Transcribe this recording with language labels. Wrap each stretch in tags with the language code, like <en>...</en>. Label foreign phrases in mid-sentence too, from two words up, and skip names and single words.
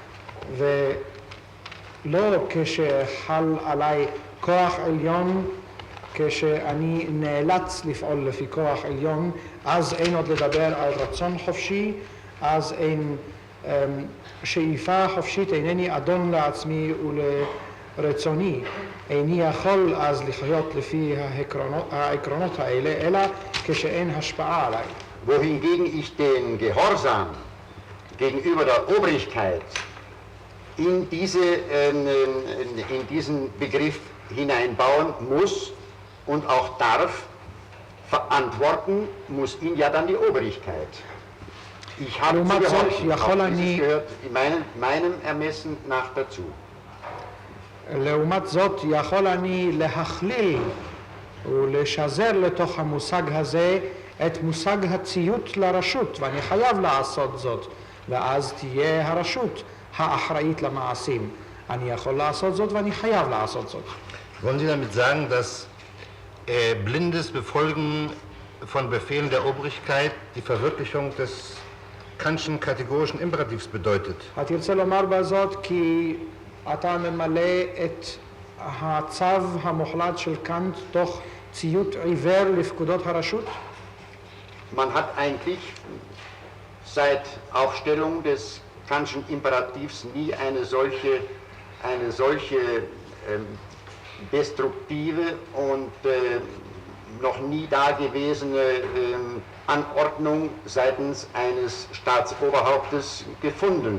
<he>ולא כשחל עליי כוח עליון, כשאני נאלץ לפעול לפי כוח עליון, אז אין עוד לדבר על רצון חופשי, אז אין שאיפה חופשית, אינני אדון לעצמי ולרצוני, איני יכול אז לחיות לפי העקרונות האלה, אלא כשאין השפעה עליי.</he> <de>Wohingegen ich den Gehorsam gegenüber der Obrigkeit in diesen Begriff hineinbauen muss und auch darf, verantworten muss ihn ja dann die Obrigkeit. Ich habe zu gehorchen, auch dieses gehört in meinem Ermessen nach dazu.</de> <he>לעומת זאת יכול אני להכליל ולשזר לתוך המושג הזה את מושג הציות לרשות, ואני חייב לעשות זאת, ואז תהיה הרשות האחראית למעשים. אני יכול לעשות זאת ואני חייב לעשות זאת.</he> <de>Wollen Sie damit sagen, dass blindes Befolgen von Befehlen der Obrigkeit die Verwirklichung des Kantschen kategorischen Imperativs bedeutet?</de> <he>תרצה לומר בזאת כי אתה ממלא את הצו המוחלט של קאנט תוך ציות עיוור לפקודות הרשות?</he> <de>Man hat eigentlich seit Aufstellung des Kantschen Imperativs nie eine solche destruktive und noch nie dagewesene Anordnung seitens eines Staatsoberhauptes gefunden.</de>